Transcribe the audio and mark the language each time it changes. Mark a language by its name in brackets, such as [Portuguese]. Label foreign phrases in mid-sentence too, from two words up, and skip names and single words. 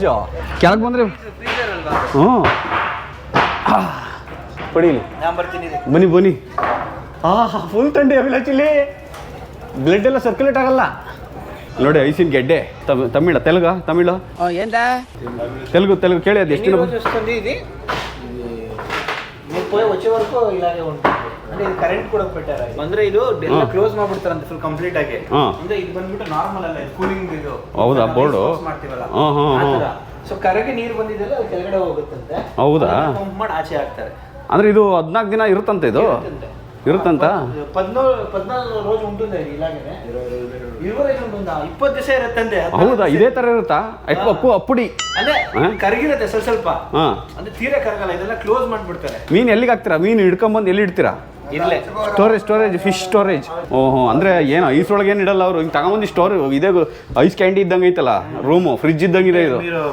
[Kannada] ಕೆಳಗೆ ಬಂದ್ರೆ ಪಡೀಲಿ. ಬನ್ನಿ. ಫುಲ್ ಥಂಡಿ ಅಭಿಲಾಷ್. ಇಲ್ಲಿ ಬ್ಲಡ್ ಎಲ್ಲ ಸರ್ಕ್ಯುಲೇಟ್ ಆಗಲ್ಲ ನೋಡಿ. ಐಸಿನ ಗೆಡ್ಡೆ. ತಮಿಳು ತೆಲುಗು ಕೇಳಿ. ಅದು ಎಷ್ಟು [Telugu] వచ్చే వరకు ఇలాగే ఉంటుంది. అంటే ఇది కరెంట్ కూడా పెట్టారు. [Kannada] ಅಂದ್ರೆ ಇದು ಎಲ್ಲ ಕ್ಲೋಸ್ ಮಾಡ್ಬಿಡ್ತಾರೆ ಅಂತ [English] full complete [Kannada] ಆಗಿ. ಅಂದ್ರೆ ಇದು ಬಂದ್ಬಿಟ್ಟು ನಾರ್ಮಲ್ ಅಲ್ಲ, ಇದು ಕೂಲಿಂಗ್. ಇದು ಹೌದಾ ಬೋರ್ಡು ಮಾಡ್ತೀವಲ್ಲ, ಸೊ ಕರೆಗೆ ನೀರು ಬಂದಿದೆಲ್ಲ ಅದು ಕೆಳಗಡೆ ಹೋಗುತ್ತಂತೆ. ಹೌದಾ? ಪಂಪ್ ಮಾಡಿ ಆಚೆ ಹಾಕ್ತಾರೆ. ಅಂದ್ರೆ ಇದು 14 ದಿನ ಇರುತ್ತಂತೆ. ಇದು ఇరుతంత [Telugu] 14 రోజు ఉంటుంది ఇలాగే 25 ఉంటుందా 20 [Kannada] ದಿವಸ ಇರುತ್ತಂತೆ. ಹೌದಾ ಇದೇ ತರ ಇರುತ್ತಾ? ಅಪ್ಪುಡಿ ಅಂದ್ರೆ ಕರಗಿರುತ್ತೆ ಸ್ವಲ್ಪ ಅಂದ್ರೆ ತೀರಾ ಕರಗಲ್ಲ. ಇದೆಲ್ಲ ಕ್ಲೋಸ್ ಮಾಡ್ಬಿಡ್ತಾರೆ. ಮೀನು ಎಲ್ಲಿಗೆ ಹಾಕ್ತೀರಾ? ಮೀನು ಹಿಡ್ಕೊಂಡ್ ಬಂದು ಎಲ್ಲಿ ಇಡ್ತೀರಾ? ಇಲ್ಲೇ [English] storage fish storage. [Kannada] ಓಹೋ ಅಂದ್ರೆ ಏನು ಐಸ್ ಒಳಗೆ ಏನು ಇಡಲ್ಲ ಅವರು, ಹಿಂಗೆ ತಗೊಂಬಂದು ಸ್ಟೋರ್. ಇದೇ [English] ice candy [Kannada] ಇದ್ದಂಗೆ ಐತಲ್ಲ, ರೂಮು ಫ್ರಿಜ್ ಇದ್ದಂಗೆ ಇದೆ ಇದು.